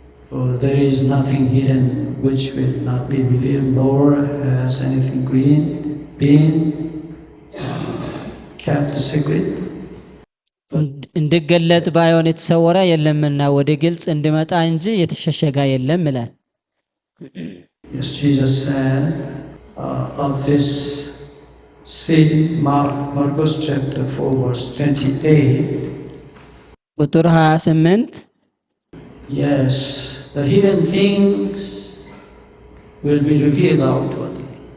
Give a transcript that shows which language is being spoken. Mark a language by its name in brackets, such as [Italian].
[English] For there is nothing hidden which will not be revealed, nor has anything been kept secret. [Amharic] እንድገለጥ ባይሆን የተሰወረ የለምና ወደ ግልጽ እንድመጣ እንጂ የተሸሸገ የለም ይላል። [English] Yes, Jesus said of this seed, Marcos chapter 4 verse 28. [Amharic] ቁጥር 28 [English] Yes, the hidden things will be revealed outwardly.